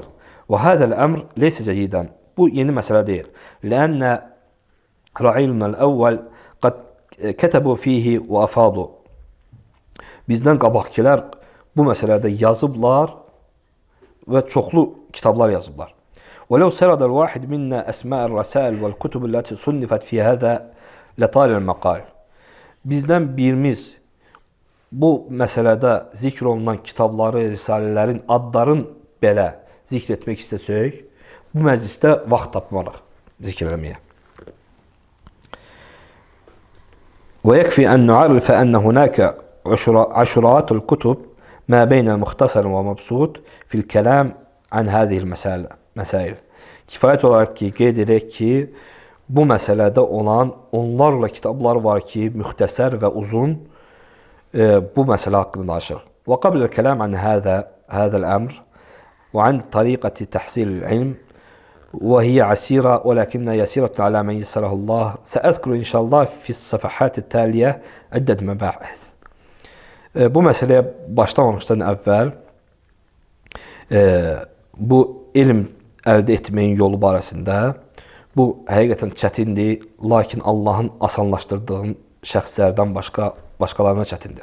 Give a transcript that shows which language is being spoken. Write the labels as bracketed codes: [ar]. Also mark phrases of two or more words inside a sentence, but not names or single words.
[ar] وهذا الأمر ليس جديدا. [az] Bu yeni məsələ deyil. [ar] لأن الرعيل الأول قد كتبوا فيه وأفادوا. [az] Bizdən qabaqkilər bu məsələdə yazıblar və çoxlu kitablar yazıblar. [ar] وَلَوْ سَرَدَ الْوَاحِدْ مِنَّا أَسْمَاءَ الرَّسَائِلِ وَالْكُتُبِ الَّتِي صُنِّفَتْ فِي هَذَا لَطَالِ الْمَقَالِ. [az] Bizdən birimiz bu məsələdə zikr olunan kitabları, risalələrin, adların belə zikr etmək istəsək, bu məclisdə vaxt tapmarıq zikr eləməyə. [ar] ويكفي أن نعرف أن هناك عشرات الكتب ما بين مختصر ومبسوط في الكلام عن هذه المسائل. [az] Kifayət olaraq ki, qeyd edək ki, bu məsələdə olan onlarla kitablar var ki, müxtəsər və uzun bu məsələ haqqında danışır. [ar] وقبل الكلام عن هذا الأمر وعن طريقة تحصيل العلم وهي عسيرة ولكنها يسيرة على من يسره الله سأذكر إن شاء الله في الصفحات التالية عدة مباحث. [az] Bu məsələyə başlamamışdan əvvəl bu elm əldə etməyin yolu barəsində bu həqiqətən çətindir, lakin Allahın asanlaşdırdığı şəxslərdən başqalarına çətindir.